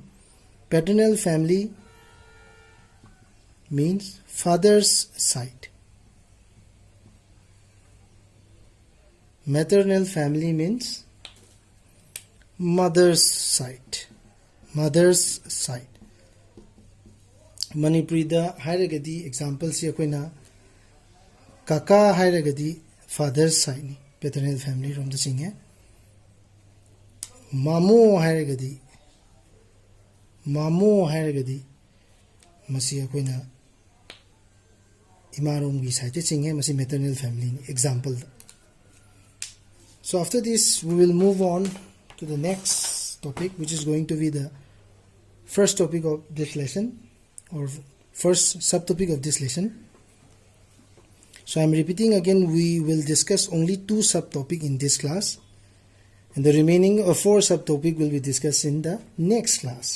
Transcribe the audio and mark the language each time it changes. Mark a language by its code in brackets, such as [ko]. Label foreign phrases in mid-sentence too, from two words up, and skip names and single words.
[en] Paternal family means father's side. Maternal family means mother's side. Mother's side. [mni] Manipuri da hairagadi example si akoina kaka hairagadi [en] father's side [mni] ni [en] paternal family from the [mni] singhe. Mamu hairagadi masi akoina imarom gi side singhe masi [en] maternal family [mni] ni example. [en] So after this we will move on to the next topic, which is going to be the first topic of this lesson, or first subtopic of this lesson. So I am repeating again, we will discuss only 2 subtopics in this class, and the remaining 4 subtopics will be discussed in the next class.